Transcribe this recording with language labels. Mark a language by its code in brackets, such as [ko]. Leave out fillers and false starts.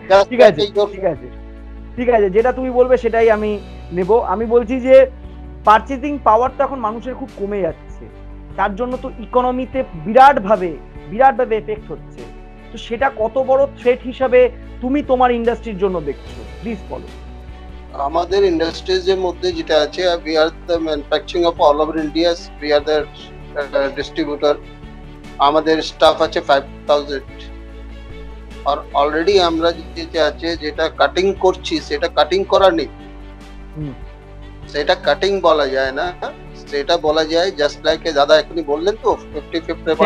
[bn] ঠিক আছে, যেটা তুমি বলবে সেটাই আমি নেব। আমি বলছি যে পারচেজিং পাওয়ার তো এখন মানুষের খুব কমে যাচ্ছে, তার জন্য তো ইকোনমিতে বিরাট ভাবে এফেক্ট হচ্ছে। তো সেটা কত বড় থ্রেট হিসাবে তুমি তোমার ইন্ডাস্ট্রির জন্য দেখছো, প্লিজ বলো। আমাদের ইন্ডাস্ট্রিজ এর মধ্যে যেটা আছে, [en] we are the manufacturing of all over India, we are the distributor. [bn] আমাদের স্টাফ আছে 5000, আর অলরেডি আমরা যেটা আছে, যেটা কাটিং করছি, সেটা কাটিং করা নেই, সেটা কাটিং বলা যায় না, সেটা বলা যায় জাস্ট লাইক দাদা এখনই বললেন তো 50-50%